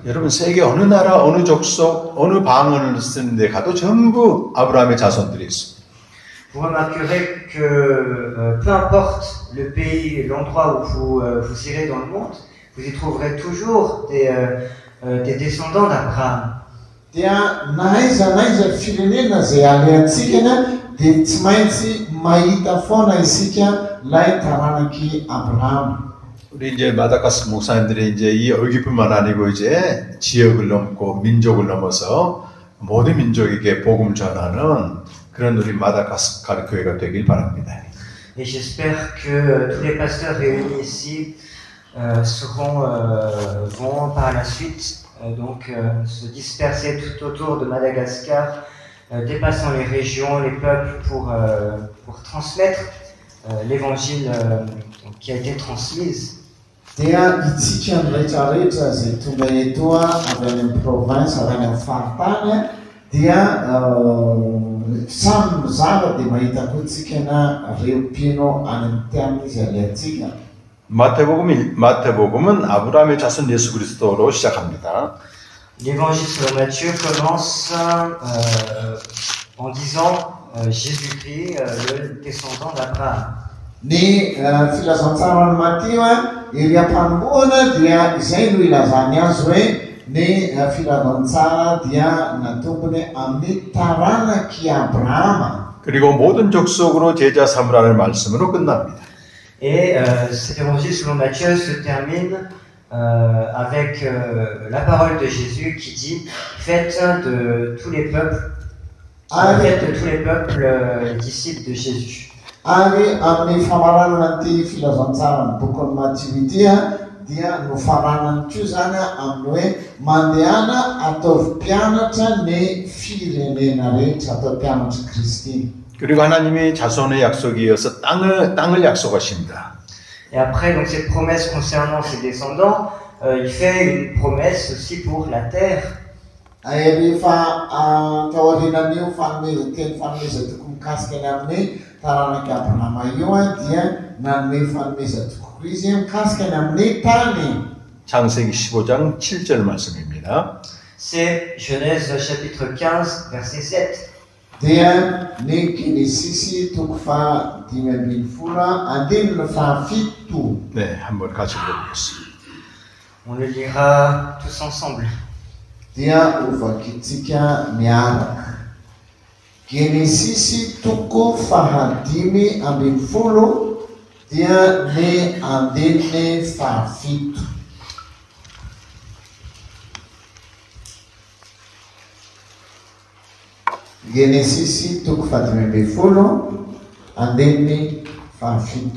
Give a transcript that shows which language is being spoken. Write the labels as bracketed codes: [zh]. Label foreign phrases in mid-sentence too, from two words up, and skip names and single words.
[ko] 여러분 세계 어느 나라, 어느 족속, 어느 방언을 쓰는 데 가도 전부 아브라함의 자손들이 있습니다. [fr] Vous remarquerez que peu importe le pays, l'endroit où vous irez dans le monde, vous y trouverez toujours des descendants d'Abraham. [mg] Dia naiza firenena zay alehantsika dia tsy maintsy mahita foana isika lay taranaky Abraham. [ko] 우리 이제 마다가스 목사님들이 이제 이 얼기뿐만 아니고 이제 지역을 넘고 민족을 넘어서 모든 민족에게 복음 전하는 그런 우리 마다가스카르 교회가 되길 바랍니다. [fr] Et j'espère que tous les pasteurs réunis ici vont par la suite se disperser tout autour de Madagascar, dépassant les régions, les peuples pour transmettre l'évangile qui a été transmise. [mg] Dia itsika rehetrarehetra zay tonga eto avy any amin'ny province avy any amin'ny faritany dia samy mizava dia mahita koa tsika na reo-pino any amin'ny tiany izy alehantsika. [ko] 마태복음은 아브라함의 자손 예수 그리스도로 시작합니다. [fr] L'évangile selon Matthieu commence en disant Jésus-Christ, le descendant d'Abraham. [mg] Ny filazantsarany Matteo ery am-panombohana dia izay no ilazany azy hoe ny filazantsara dia natombony amin'ny taranaky Abrahama. [ko] 그리고 모든 족속으로 제자 삼으라는 말씀으로 끝납니다. [fr] Et cet évangile selon Matthieu se termine avec la parole de Jésus qui dit faites de tous les peuples les disciples de Jésus. [mg] Ary amin'ny famaranana ty filazantsara ny boky Matthieu dia no faranany koa zany amin'ny hoe mandehana ataovy mpianatra ny firenena rehetra, ataovy mpianatra Kristy. [ko] 그리고 하나님이 자손의 약속에 이어서 땅을 약속하십니다. [fr] Et après donc cette promesse concernant ses descendants, il fait une promesse aussi pour la terre. [mg] Rehefa taorinan'io fanomeza tokony mikasika ny amin'ny taranaky Abrahama io dia nanome fanomeza tokoa izy mikasika ny amin'ny tany. [ko] 창세기 15장 7절 말씀입니다. [fr] C'est Genèse chapitre 15 verset 7. [mg] Dia ny Genesis toko fa 5:10 andininy fahafito. [ko] 네, 한번 같이 읽어보겠습니다. [fr] On le lira tous ensemble. [mg] Dia ovakitsika miaraka. Genesis toko fa 5:10 dia ny andininy fahafito. Genesis toko fa 5:10 andininy fahafito.